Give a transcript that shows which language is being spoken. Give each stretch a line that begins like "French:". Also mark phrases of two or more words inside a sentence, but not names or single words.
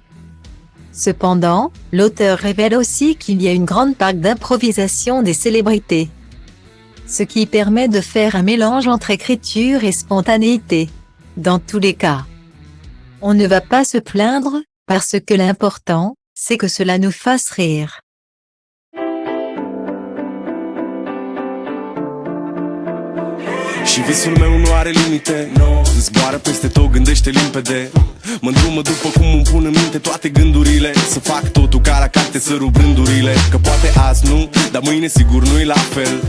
French: Cependant, l'auteur révèle aussi qu'il y a une grande part d'improvisation des célébrités. Ce qui permet de faire un mélange entre écriture et spontanéité. Dans tous les cas, on ne va pas se plaindre, parce que l'important, c'est que cela nous fasse rire.
Romanian: Și visul meu nu are limite, no. Zboară peste tot, gândește limpede. Mă îndrumă după cum îmi pun în minte toate gândurile. Să fac totul ca la carte, să rup rândurile. Că poate azi nu, dar mâine sigur nu-i la fel.